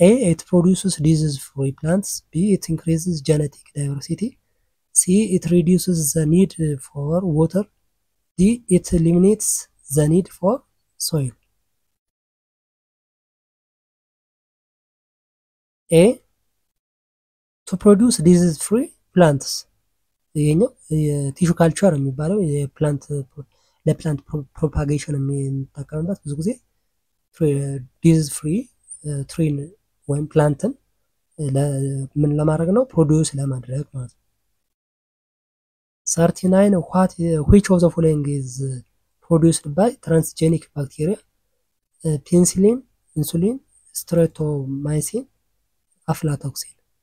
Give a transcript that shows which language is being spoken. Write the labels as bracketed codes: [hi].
[en] It produces disease-free plants. B. It increases genetic diversity. C. It reduces the need for water. D. It eliminates the need for soil. A. To produce disease-free plants. [am] ይሄኛው የቲሹ ካልቸር የሚባለው የፕላንት ለፕላንት ፕሮፓጌሽን የሚጠቀምበት ብዙ ጊዜ ዲዚዝ ፍሪ ትሪን ወይም ፕላንትን ምን ለማድረግ ነው? ፕሮዲዩስ ለማድረግ ማለት ነው። [en] 39 Which of the following is produced by transgenic bacteria? Penicillin, insulin, streptomycin, aflatoxin.